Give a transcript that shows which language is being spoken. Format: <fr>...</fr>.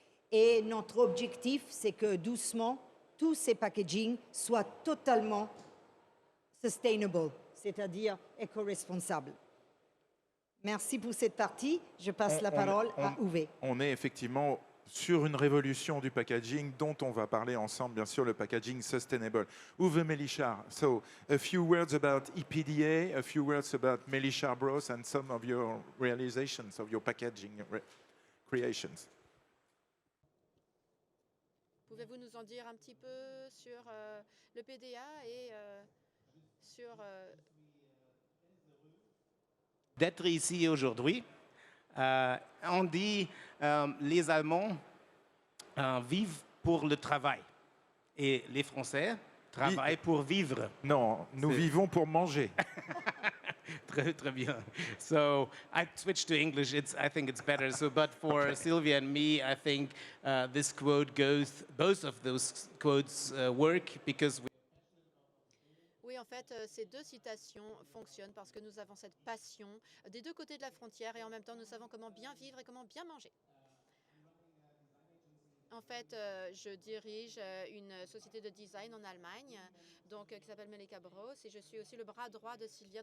<fr>Et notre objectif, c'est que doucement, tous ces packaging soient totalement sustainable, c'est-à-dire éco-responsables. Merci pour cette partie. Je passe la parole à Uwe. On est effectivement sur une révolution du packaging dont on va parler ensemble, bien sûr, le packaging sustainable.</fr> <en>Uwe Melichar, so a few words about EPDA, a few words about Melichar Bros and some of your realizations of your packaging creations.</en> <fr>Pouvez-vous nous en dire un petit peu sur le PDA et sur... D'être ici aujourd'hui. On dit les Allemands vivent pour le travail et les Français travaillent pour vivre. Non, nous vivons pour manger. Très, très bien.</fr> <en>So I switched to English. I think it's better. So, but for Sylvia and me, I think this quote goes. Both of those quotes work because.</en> <fr>Oui, en fait, ces deux citations fonctionnent parce que nous avons cette passion des deux côtés de la frontière et en même temps, nous savons comment bien vivre et comment bien manger. En fait, je dirige une société de design en Allemagne, donc qui s'appelle Melika Bros, et je suis aussi le bras droit de Sylvia.</fr>